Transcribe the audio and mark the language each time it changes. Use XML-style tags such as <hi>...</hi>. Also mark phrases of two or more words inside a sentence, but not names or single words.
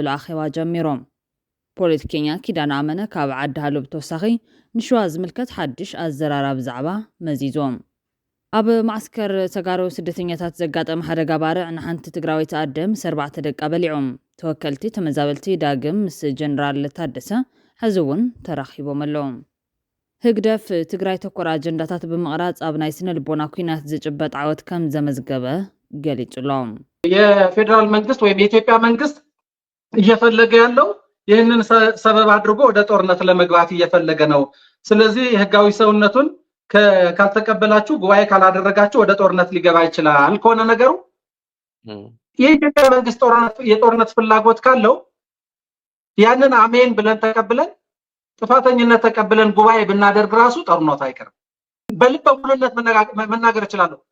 <ti>ኣኼባ ጀሚሮም ፖለቲከኛ ኪዳን ኣመነ ካብ ዓዲ ሃሎ ብተወሳኺ ንሸዋ ዝምልከት ሓድሽ ኣዘራራብ ብዛዕባ መዚዞም ኣብ ማዕስከር ተጋሩ ስደተኛታት ዘጋጠመ ሓደጋ ባርዕ ንሓንቲ ትግራዊት ኣደ ምስ 4 ደቃ በሊዖም ተወከልቲ ተመዛበልቲ ዳግም ምስ ጀነራል ታደሰ ሕዚ እውን ተራኺቦም ኣለዎም ህግደፍ ትግራይ ተኮር አጀንዳታት በመቅራጽ ኣብ ናይ ስነ ልቦና ኩናት ዝጭበጥ ዓወት ከም ዘመዝገበ ገልጿሎም</ti> <am>የፌደራል መንግስት ወይም የኢትዮጵያ መንግስት እየፈለገ ያለው ይህንን ሰበብ አድርጎ ወደ ጦርነት ለመግባት እየፈለገ ነው ስለዚህ ህጋዊ ሰውነቱን ካልተቀበላችሁ ጉባኤ ካላደረጋችሁ ወደ ጦርነት ሊገባ ይችላል ከሆነ ነገሩ የኢትዮጵያ መንግስት የጦርነት ፍላጎት ካለው ያንን አሜን ብለን ተቀብለን ጥፋተኝነት ተቀብለን ጉባኤ ብናደርግ ራሱ ጦርነት አይቀርም በልበ ሙሉነት መናገር ይችላል</am>